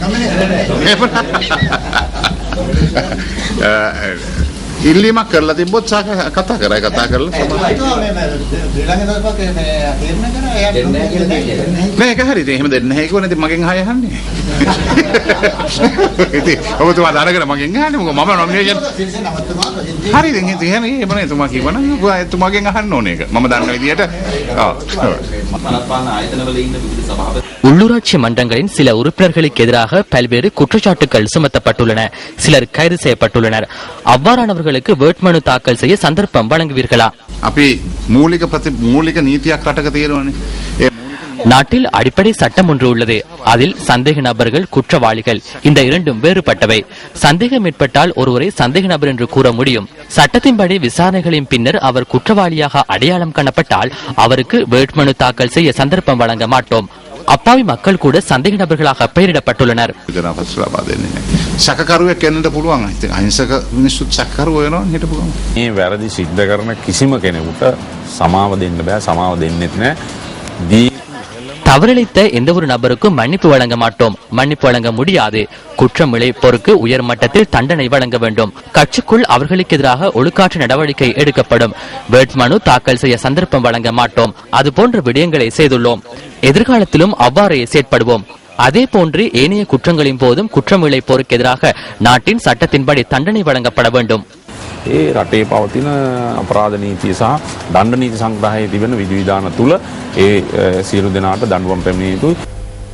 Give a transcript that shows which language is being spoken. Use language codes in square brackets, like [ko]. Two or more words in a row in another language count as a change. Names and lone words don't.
[si] ඉල්ලීමක් කරලා තිබ්බොත් කතා කරලා නෑ ඒක හරිද එහෙම දෙන්නේ නැහැ කිව්වනේ ඉතින් මගෙන් ආයෙ අහන්නේ ඉතින් ඔබතුමා දැනගෙන මගෙන් අහන්නේ මොකද මම නොමිනේෂන් හරිද ඉතින් එහෙම නේ එතුමා කිව්වනම් එතුමාගෙන් අහන්න ඕනේ ඒක මම දන්න විදියට [ta] உள்ளூராட்சி மன்றங்களின் சில உறுப்பினர்களுக்கு எதிராக பல்வேறு குற்றச்சாட்டுகள் சுமத்தப்பட்டுள்ளன. சிலர் கைது செய்யப்பட்டுள்ளனர். அவ்வாறானவர்களுக்கு வேட்புமனு தாக்கல் செய்ய சந்தர்ப்பம் வழங்குவீர்களா? [si] අපි මූලික නීතියක් රටක තියෙනවනේ. [ta] நாட்டில் அடிப்படை சட்டம் ஒன்று உள்ளது. அதில் சந்தேக நபர்கள் குற்றவாளிகள் இந்த இரண்டும் வேறுபட்டவை. சந்தேகம் ஏற்பட்டால் ஒருவரை சந்தேக நபர் என்று கூற முடியும். சட்டத்தின்படி விசாரணைகளின் பின்னர் அவர் குற்றவாளியாக அடையாளம் காணப்பட்டால் அவருக்கு வேட்புமனு தாக்கல் செய்ய சந்தர்ப்பம் வழங்க மாட்டோம். அப்பாவி மக்கள் கூட சந்தேக நபர்களாக பெயரிடப்பட்டுள்ளனர். [si] සැකකරුවෙක් වෙන්නට පුළුවන්. ඉතින් අහිංසක මිනිස්සුත් සැකකරුවෝ වෙනවා හිටපු ගමන්. මේ වැරදි සිද්ධ කරන කිසිම කෙනෙකුට සමාව දෙන්න බෑ. සමාව දෙන්නෙත් නෑ. [ta] தவறிழைத்த எந்த ஒரு நபருக்கும் மன்னிப்பு வழங்க மாட்டோம். மன்னிப்பு வழங்க முடியாது. குற்றம் இழைப்போருக்கு உயர் மட்டத்தில் தண்டனை வழங்க வேண்டும். கட்சிக்குள் அவர்களுக்கு எதிராக ஒழுக்காற்று நடவடிக்கை எடுக்கப்படும். வேட்புமனு தாக்கல் செய்ய சந்தர்ப்பம் வழங்க மாட்டோம். அதுபோன்ற விடயங்களை செய்துள்ளோம். எதிர்காலத்திலும் அவ்வாறே செயற்படுவோம். அதே போன்று ஏனைய குற்றங்களின் போதும் குற்றம் இழைப்போருக்கு எதிராக நாட்டின் சட்டத்தின்படி தண்டனை வழங்கப்பட வேண்டும். [si] ඒ රටේ පවතින අපරාධ නීතිය සහ දණ්ඩ නීති සංග්‍රහයේ තිබෙන විධිවිධාන තුල ඒ සියලු දෙනාට දඬුවම් පැමිණිය යුතුයි.